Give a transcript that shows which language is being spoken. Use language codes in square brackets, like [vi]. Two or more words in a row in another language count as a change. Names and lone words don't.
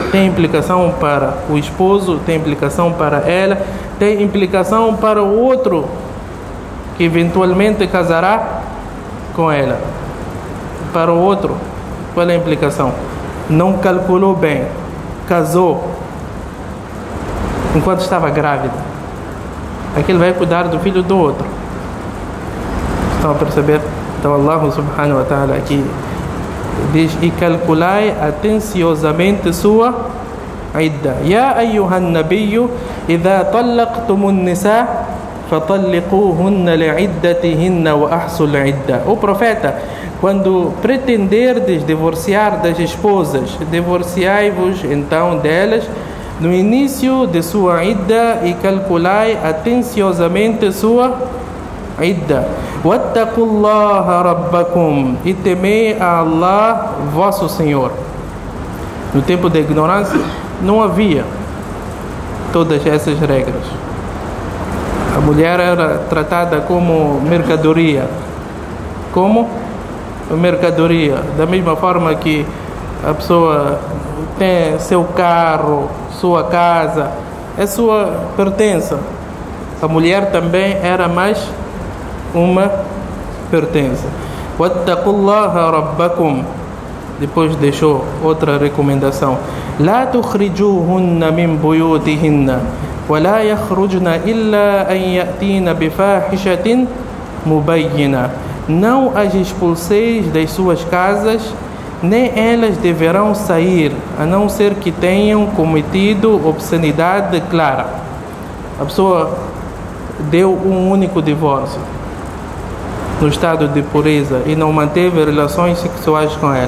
[pt] Tem implicação para o esposo, tem implicação para ela, tem implicação para o outro que eventualmente casará com ela. Para o outro, qual é a implicação? Não calculou bem, casou enquanto estava grávida. Aquele vai cuidar do filho do outro. Estão a perceber? Então Allah [ar] سبحانه وتعالى [pt] aqui diz: e calculai atenciosamente sua idda. [ar] يا أيها النبي إذا طلقتم النساء فطلقوهن لعدتهن وأحصوا العدة. [pt] O profeta, quando pretenderdes divorciar das esposas, divorciai-vos então delas no início de sua idda e calculai atenciosamente sua idda. [ar] واتقوا الله ربكم, [pt] e temei a Allah, vosso Senhor. No tempo da ignorância não havia todas essas regras. A mulher era tratada como mercadoria. Como mercadoria. Da mesma forma que a pessoa tem seu carro, sua casa, é sua pertença. A mulher também era mais uma pertença. [ar] واتقوا الله ربكم. [pt] Depois deixou outra recomendação: [ar] لا تخرجوهن من بيوتهن ولا يخرجن إلا أن يأتين بفاحشة مبينة. [pt] Não as expulseis das suas casas, nem elas deverão sair, a não ser que tenham cometido obscenidade clara. A pessoa deu um único divórcio no estado de pureza e não manteve relações sexuais com ela.